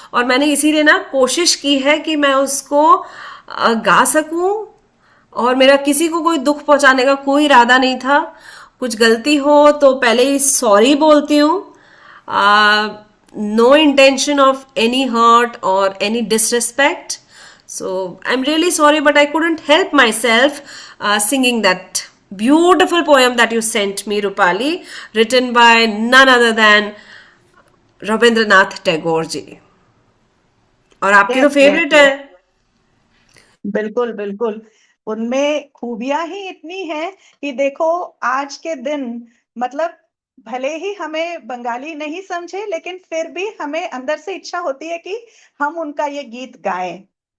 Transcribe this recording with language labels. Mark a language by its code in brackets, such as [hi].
[hi] और मैंने इसीलिए ना कोशिश की है कि मैं उसको गा सकूं। और मेरा किसी को कोई दुख पहुंचाने का कोई इरादा नहीं था। कुछ गलती हो तो पहले ही सॉरी बोलती हूँ। [en] No intention of any hurt और any disrespect. So I'm really sorry, but I couldn't help myself singing that beautiful poem that you sent me, Rupali, written by none other than Rabindranath Tagore ji. [hi] और आपकी तो [en] yes yes [hi] favourite है। Yes, बिल्कुल बिल्कुल। उनमें खूबियां ही इतनी हैं कि देखो, आज के दिन, मतलब भले ही हमें बंगाली नहीं समझे, लेकिन फिर भी हमें अंदर से इच्छा होती है कि हम उनका ये गीत गाएं।